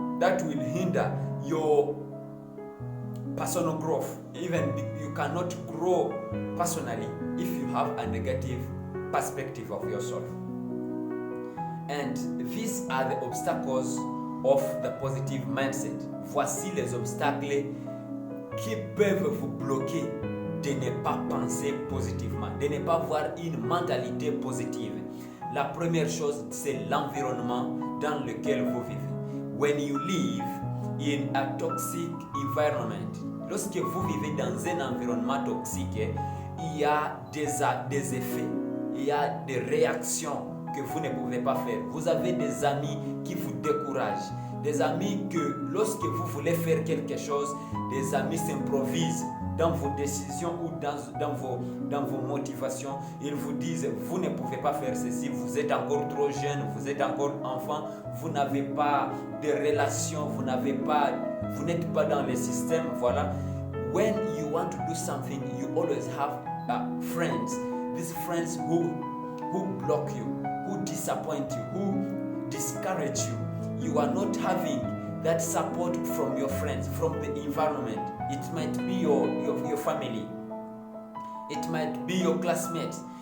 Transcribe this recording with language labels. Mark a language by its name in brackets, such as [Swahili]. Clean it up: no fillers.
[English] That will hinder your personal growth. Even you cannot grow personally if you have a negative perspective of yourself. And these are the obstacles of the positive mindset. [French] Voici les obstacles qui peuvent vous bloquer de ne pas penser positivement, de ne pas avoir une mentalité positive. La première chose, c'est l'environnement dans lequel vous vivez. [English] When you live in a toxic environment, [French] lorsque vous vivez dans un environnement toxique, il y a des effets, il y a des réactions que vous ne pouvez pas faire. Vous avez des amis qui vous découragent, des amis que lorsque vous voulez faire quelque chose, des amis s'improvisent dans vos décisions ou dans vos motivations. Ils vous disent, vous ne pouvez pas faire ceci, vous êtes encore trop jeune, vous êtes encore enfant, vous n'avez pas de relations, vous n'êtes pas dans le système, voilà. [English] When you want to do something, you always have friends. These friends who block you, who disappoint you, who discourage you. You are not having that support from your friends, from the environment. It might be your family. It might be your classmates.